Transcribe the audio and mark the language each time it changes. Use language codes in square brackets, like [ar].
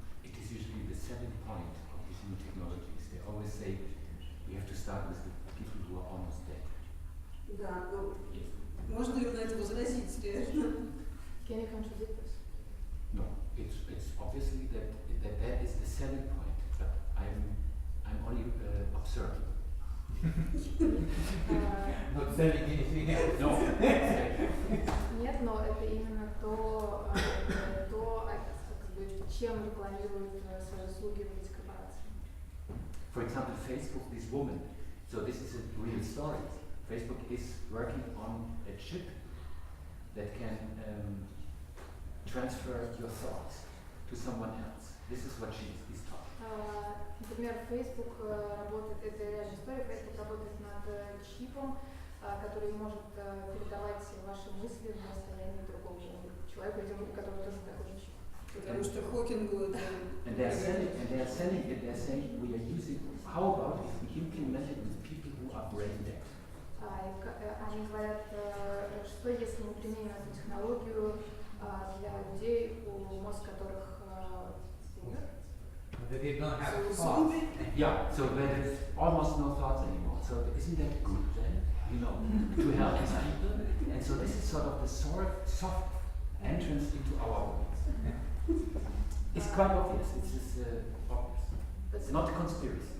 [en] It is usually the selling point of these new technologies. They always say we have to start with the people who are almost dead. [ru] Да, ну, можно ли на это возразить реально? [en] Can you contradict this? No, it's obviously that is the selling point, but I'm only observing. Not selling anything else. No. [ru] Нет, но это именно то, как бы, чем рекламируют свои услуги в эти корпорации. [en] For example, Facebook, this woman. So this is a real story. Facebook is working on a chip that can transfer your thoughts to someone else. This is what she is talking. [ru] Например, Facebook работает, это реальная история, Facebook работает над чипом, который может передавать ваши мысли в состоянии другого человека, у которого тоже такой же чип. Потому что Хокингу это... [en] And they are selling it, they are saying we are using, how about if we implement it with people who are brain dead? [ru] Они говорят, что если мы применим эту технологию для людей, мозг которых умер. [en] That they don't have So thoughts. Yeah, so there is almost no thoughts anymore. So isn't that good then? You know, to help these people? And so this is sort of the soft entrance into our world. It's quite obvious. It's just obvious. It's not a conspiracy.